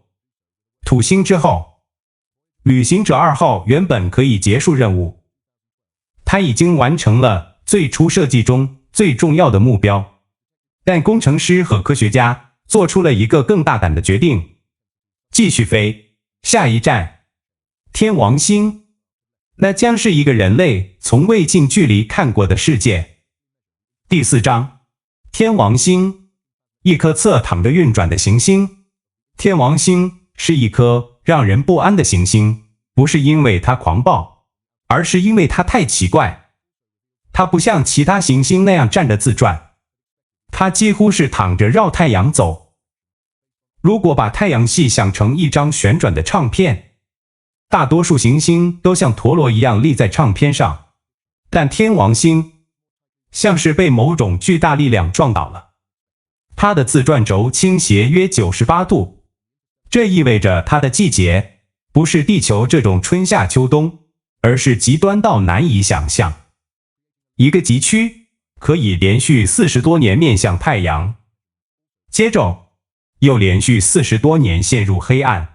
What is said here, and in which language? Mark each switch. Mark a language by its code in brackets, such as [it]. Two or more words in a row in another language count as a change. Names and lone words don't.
[zh] 土星之後，旅行者2號原本可以結束任務，它已經完成了最初設計中最重要的目標，但工程師和科學家做出了一個更大膽的決定，繼續飛。下一站，天王星，那將是一個人類從未近距離看過的世界。第4章，天王星，一顆側躺着運轉的行星。天王星是一顆讓人不安的行星，不是因為它狂暴，而是因為它太奇怪。它不像其他行星那樣站着自轉，它幾乎是躺着繞太陽走。如果把太陽系想成一張旋轉的唱片，大多數行星都像陀螺一樣立在唱片上，但天王星像是被某種巨大力量撞倒了。它的自轉軸傾斜約98度，這意味着它的季節不是地球這種春夏秋冬，而是極端到難以想象。一個極區可以連續40多年面向太陽，接着又連續40多年陷入黑暗。